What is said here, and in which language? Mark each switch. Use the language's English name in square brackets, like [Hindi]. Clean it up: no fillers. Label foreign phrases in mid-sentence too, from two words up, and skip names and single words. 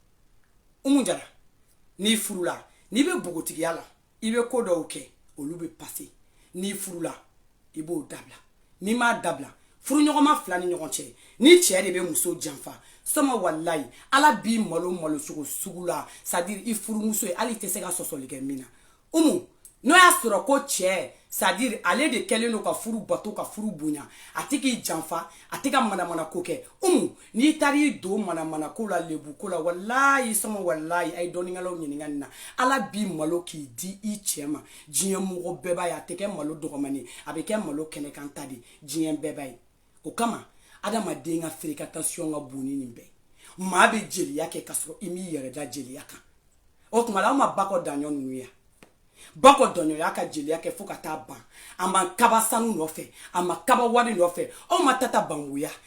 [Bambara] dɛ Jara n'i furula n'i bɛ bogotigiya la i bɛ ko dɔw kɛ olu bɛ passer n'i furula i b'o dabila n'i m'a dabila furuɲɔgɔnma fila ni ɲɔgɔn cɛ ni cɛ de bɛ muso janfa sama walayi ala b'i malo cogo sugu la c'est-à-dire i furumuso ye hali i tɛ se ka sɔsɔli kɛ min na n'o y'a sɔrɔ ko cɛ c'est-à-dire ale de kɛlen don ka furu bato ka furu bonya a tɛ k'i janfa a tɛ ka manamana ko kɛ n'i taara i don manamana ko la lebu ko la walayi sama walayi a ye dɔnnikɛlaw ɲininka nin na ala b'i malo k'i di i cɛ ma diɲɛ mɔgɔ bɛɛ b'a ye a tɛ kɛ malo dɔgɔmani a bɛ kɛ malo kɛnɛkan ta de diɲɛ bɛɛ b'a ye o kama adamaden ka fréquentation ka bon ni nin bɛɛ maa bɛ jeliya kɛ ka sɔrɔ i m'i yɛrɛ da jeliya kan o tuma la aw ma bakɔ daɲɔ ninnu ye bakɔ dɔɲɔ y'a ka jeliya kɛ fo ka taa ban a ma kaba sanu nɔfɛ a ma kaba wari nɔfɛ aw ma tata bambuya